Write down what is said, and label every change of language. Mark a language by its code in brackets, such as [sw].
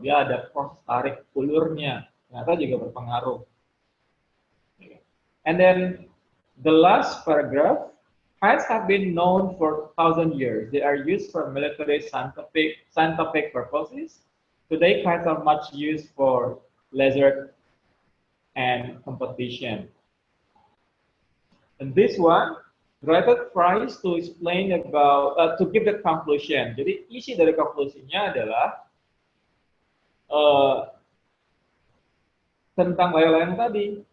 [id] Dia ada proses tarik ulurnya. Ternyata juga berpengaruh. [en] And then the last paragraph, kites have been known for 1,000 years. They are used for military scientific purposes. Today, kites are much used for leisure and competition. And this one, writer tries to explain about, to give the conclusion. [id] Jadi isi dari konklusinya adalah tentang layang-layang tadi.